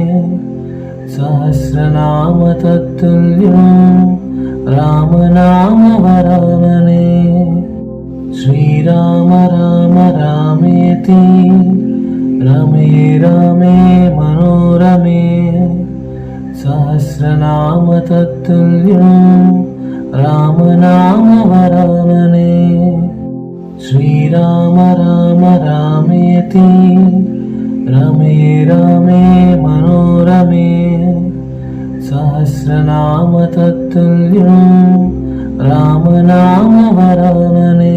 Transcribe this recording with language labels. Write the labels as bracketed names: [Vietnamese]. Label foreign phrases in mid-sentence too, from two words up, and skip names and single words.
[Sanskrit] सहस्रनाम तत्तुल्यं रामनाम वरानने श्रीराम राम रामेति रमे रामे मनोरमे सहस्रनाम तत्तुल्यं రామ నామ వరాననే. శ్రీరామ రామ రామేతి రమే రమే మనోరమే. సహస్రనామ తత్తుల్యం రామ నామ వరాననే.